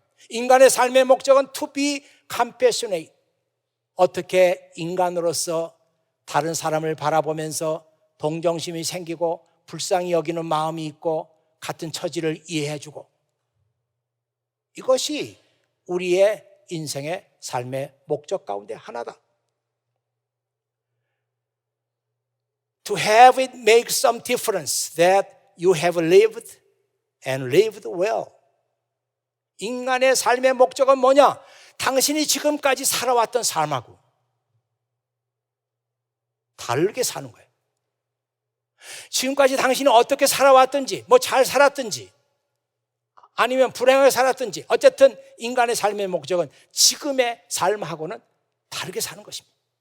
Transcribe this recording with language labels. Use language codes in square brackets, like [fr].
[ko] 인간의 삶의 목적은 [en] to be compassionate. [ko] 어떻게 인간으로서 다른 사람을 바라보면서 동정심이 생기고 불쌍히 여기는 마음이 있고 같은 처지를 이해해주고, 이것이 우리의 인생의 삶의 목적 가운데 하나다. [en] To have it make some difference that you have lived and lived well. [ko] 인간의 삶의 목적은 뭐냐? 당신이 지금까지 살아왔던 삶하고 다르게 사는 거예요. 지금까지 당신이 어떻게 살아왔든지, 뭐 잘 살았든지 아니면 불행하게 살았든지, 어쨌든 인간의 삶의 목적은 지금의 삶하고는 다르게 사는 것입니다.